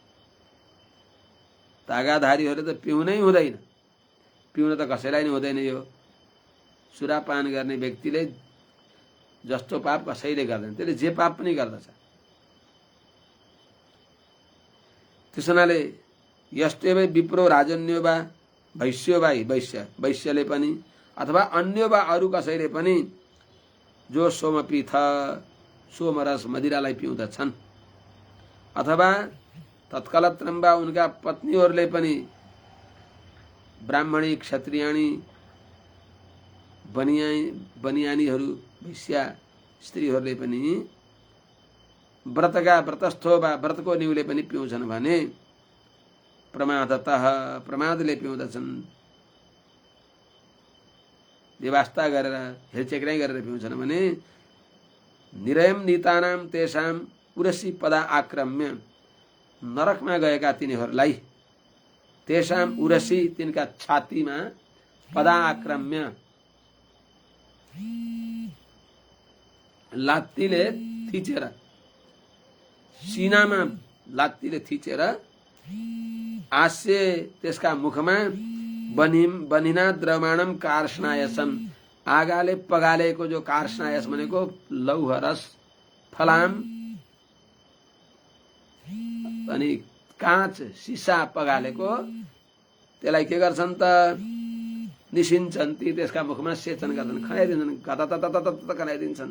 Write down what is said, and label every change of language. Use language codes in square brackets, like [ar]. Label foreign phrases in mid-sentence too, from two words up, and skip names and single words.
[ne] तागाधारीहरूले त पिउनै हुँदैन, पिउन त कसैलाई नै हुँदैन। यो सुरापान गर्ने व्यक्तिले जस्तो पाप कसैले गर्दैन, त्यसले जे पाप पनि गर्दछ। त्यस हुनाले यस्तो [sa] विप्रो राजन्यो वा वैश्यो वा [ne] वैश्यले पनि अथवा अन्य वा अरू कसैले पनि जो सोमपीठ सोमरस मदिरालाई पिउँदछन्, अथवा तत्कलत्रम्बा उनका पत्नीहरूले पनि ब्राह्मणी क्षत्रियाणी बनियानीहरू वैश्या स्त्रीहरूले पनि [sa] व्रतस्थो वा [ne] व्रतको न्युले पनि पिउँछन् भने प्रमादतः प्रमादले पिउँदछन्, व्यवस्था गरेर हेलचेक्राइ गरेर पिउँछन् भने [sa] निरयम नीतानाम तेषाम उरसी पदा आक्रम्य, [ne] नरकमा गएका तिनीहरूलाई [sa] तेषाम उरसी [ne] तिनका छातीमा [sa] पदा आक्रम्य [ne] लात्तीले थिचेर, सिनामा लात्तीले थिचेर आस्य त्यसका मुखमा [sa] बनिना द्रमाणम कार्ष्णायसम, [ne] आगाले पगालेको जो कार्ष्णायस भनेको लौह रस फलाम अनि काँच सिसा पगालेको, त्यसलाई के गर्छन् त निसिन्छन्, ती त्यसका मुखमा सेचन गर्छन्, खनाइदिन्छन्, गततततत खनाइदिन्छन्।